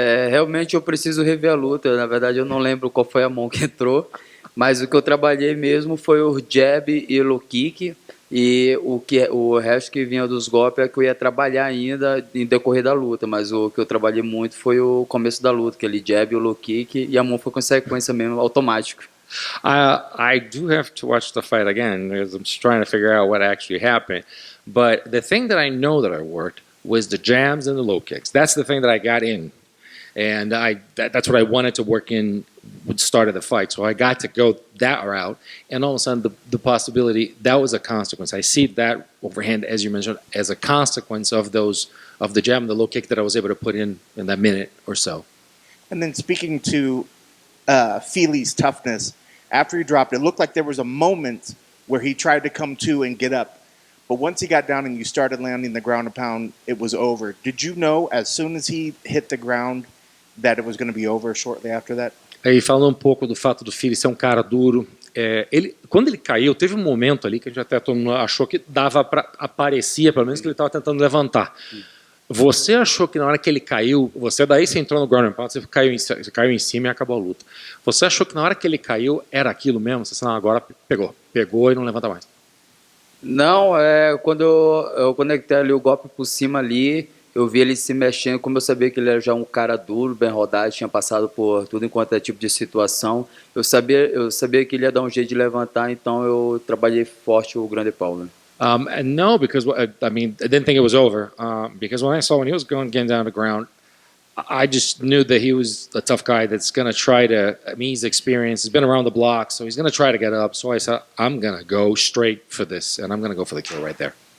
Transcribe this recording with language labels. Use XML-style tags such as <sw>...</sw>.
<pt>Realmente eu preciso rever a luta, na verdade eu não lembro qual foi a mão que entrou, mas o que eu trabalhei mesmo foi o jab e o low kick, e o resto que vinha dos golpes é que eu ia trabalhar ainda em decorrer da luta, mas o que eu trabalhei muito foi o começo da luta, aquele jab e o low kick, e a mão foi consequência mesmo, automático.</pt> <en>I do have to watch the fight again, because I'm just trying to figure out what actually happened, but the thing that I know that I worked was the jabs and the low kicks. That's the thing that I got in. And that's what I wanted to work in with the start of the fight. So I got to go that route. And all of a sudden, the possibility, that was a consequence. I see that overhand, as you mentioned, as a consequence of the jab and the low kick that I was able to put in that minute or so. And then speaking to Fili's toughness, after he dropped, it looked like there was a moment where he tried to come to and get up. But once he got down and you started landing the ground and pound, it was over. Did you know as soon as he hit the ground that it was going to be over shortly after that?</en> <pt>Aí falando um pouco do fato do Fili ser um cara duro, quando ele caiu, teve um momento ali que a gente até todo mundo achou que dava para aparecia, pelo menos que ele estava tentando levantar. Você achou que na hora que ele caiu, você entrou no ground and pound, você caiu em cima e acabou a luta. Você achou que na hora que ele caiu era aquilo mesmo? Você disse, não, agora pegou e não levanta mais. Não, quando eu conectei ali o golpe por cima ali, eu vi ele se mexendo, como eu sabia que ele era já um cara duro, bem rodado, tinha passado por tudo enquanto é tipo de situação, eu sabia que ele ia dar um jeito de levantar, então eu trabalhei forte o grande pau.</pt> <en>And no, because I mean, I didn't think it was over. Because when he was getting down to the ground, I just knew that he was a tough guy that's going to try to, I mean, he's experienced, he's been around the block, so he's going to try to get up. So I said, I'm going to go straight for this, and I'm going to go for the kill right there.</en>